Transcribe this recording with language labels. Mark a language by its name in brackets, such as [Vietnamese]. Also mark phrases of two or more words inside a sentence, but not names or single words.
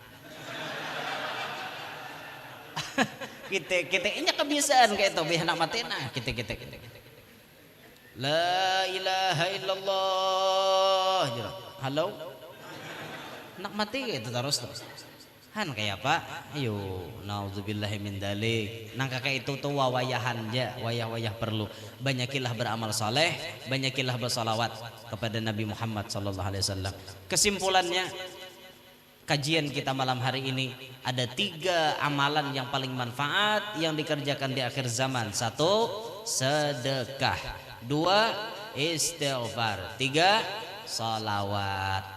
[Banjar] kita ini kebiasaan kayak itu biar nak mati nah kita [Arabic] لا إله إلا الله [Banjar] halo nak mati kayak itu terus kayak apa ayo [Arabic] نعوذ بالله من ذلك [Banjar] nang kakak itu tuh wawayahan aja wayah perlu banyakilah beramal saleh banyakilah bersalawat kepada Nabi Muhammad [Arabic] صلى الله عليه وسلم. [Indonesian] Kesimpulannya kajian kita malam hari ini ada 3 amalan yang paling manfaat yang dikerjakan di akhir zaman. 1, sedekah. 2, istighfar. 3, salawat.